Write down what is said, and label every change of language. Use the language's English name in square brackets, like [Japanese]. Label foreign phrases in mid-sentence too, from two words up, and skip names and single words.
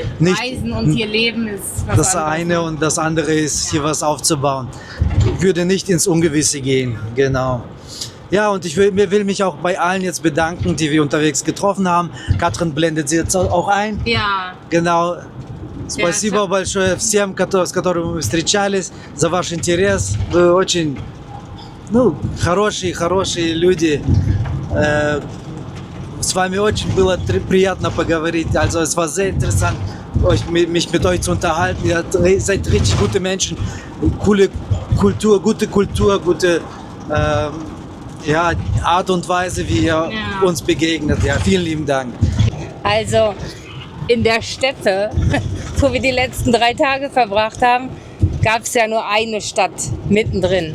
[German] Nicht Reisen und hier leben ist was das anderes. eine und das andere ist, hier was aufzubauen. Ich würde nicht ins Ungewisse gehen, genau. Ja, und ich will mich auch bei allen jetzt bedanken, die wir unterwegs getroffen haben. Katrin blendet sie jetzt auch ein. Ja, Genau. [Russian] Спасибо большое всем, с которыми мы встречались, за ваш интерес. Вы очень, хорошие люди. С вами очень было приятно поговорить. [German] Also es war sehr interessant, mich mit euch zu unterhalten. Ihr seid richtig gute Menschen. Gute Kultur, gute Art und Weise, wie ihr uns begegnet. Ja, vielen lieben Dank. also in der Steppe, wo wir die letzten 3 Tage verbracht haben, gab es ja nur eine Stadt mittendrin.